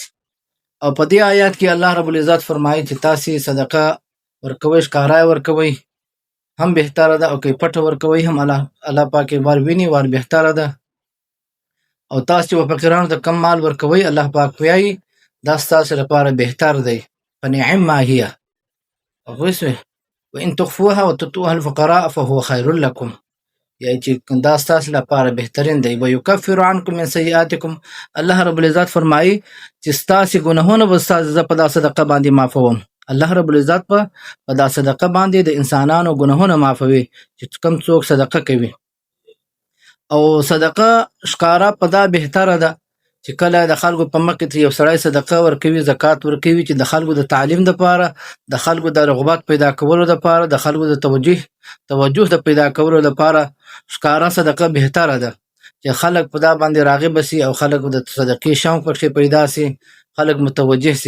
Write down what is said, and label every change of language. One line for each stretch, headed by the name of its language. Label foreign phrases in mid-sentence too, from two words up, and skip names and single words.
Pashto: او په دې آیات کې
Arabic: الله رب العزت
Pashto: فرمایي چې تاسې صدقه ورکوئ، ښکاره ورکوئ هم بهتره ده، او که پټه ورکوئ هم الله پاک ور ویني ور بهتره ده. او تاسې په فقیرانو ته کم مال ورکوئ، الله پاک وایي دا ستاسو لپاره بهتر دی.
Arabic: فنعم ما هي وإن تخفوها وتؤتوها الفقراء فهو خير لكم،
Pashto: یعنی چې دا ستاسو لپاره بهترین دی.
Arabic: ويكفر عنكم من سيئاتكم، الله رب العزت
Pashto: فرمایي چې ستاسو ګناهونه به ستاسو په دا صدقه باندې معافوم.
Arabic: الله رب العزت
Pashto: په دا صدقه باندې د انسانانو ګناهونه معافوي چې کم څوک صدقه کوي. او صدقه ښکاره په دا بهتره ده چې کله د خلکو په مخ کې یو سړی صدقه ورکوي، زکات ورکوي، چې د خلکو د تعلیم لپاره، د خلکو د رغبت پیدا کولو لپاره، د خلکو د توجه د پیدا کولو لپاره ښکاره صدقه بهتره ده چې خلک په دا باندې راغب شي او خلک د صدقې شوق پکې پیدا شي، خلک متوجه شي.